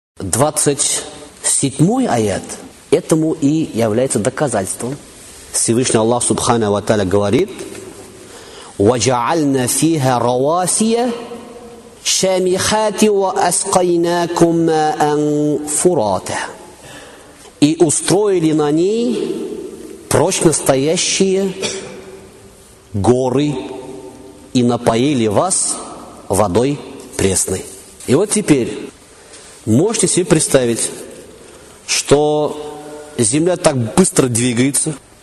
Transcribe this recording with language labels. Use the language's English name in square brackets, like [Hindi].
[Russian] 27 аят этому и является доказательством. Всевышний Аллах Субхана ва Тааля говорит: [Arabic] وَجَعَلْنَا فِيهَا رَوَاسِيَ شَامِخَاتِ وَأَسْقَيْنَاكُمْ مَاءً فُرَاتًا. [Russian] И устроили на ней прочно стоящие горы и напоили вас водой пресной. И вот теперь можете себе представить, что земля так быстро двигается.